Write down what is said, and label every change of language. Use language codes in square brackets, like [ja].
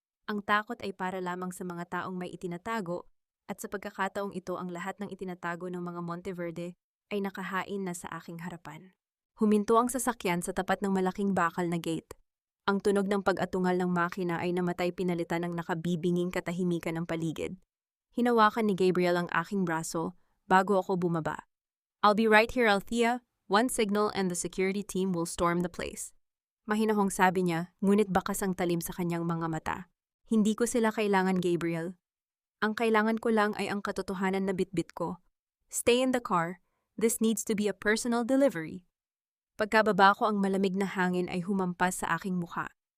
[tl] Ang takot ay para lamang sa mga taong may itinatago at sa pagkakataong ito ang lahat ng itinatago ng mga Monteverde ay nakahain na sa aking harapan. Huminto ang sasakyan sa tapat ng malaking bakal na gate. Ang tunog ng pag-atungal ng makina ay namatay pinalitan ng nakabibinging katahimikan ng paligid. Hinawakan ni Gabriel ang aking braso bago ako bumaba. [en] I'll be right here, Althea. One signal and the security team will storm the place. [tl] Mahinahong sabi niya, ngunit bakas ang talim sa kanyang mga mata. Hindi ko sila kailangan, Gabriel. Ang kailangan ko lang ay ang katotohanan na bitbit ko. [en] Stay in the car. This needs to be a personal delivery. [tl] Pagkababa ko ang malamig na hangin ay humampas sa aking mukha.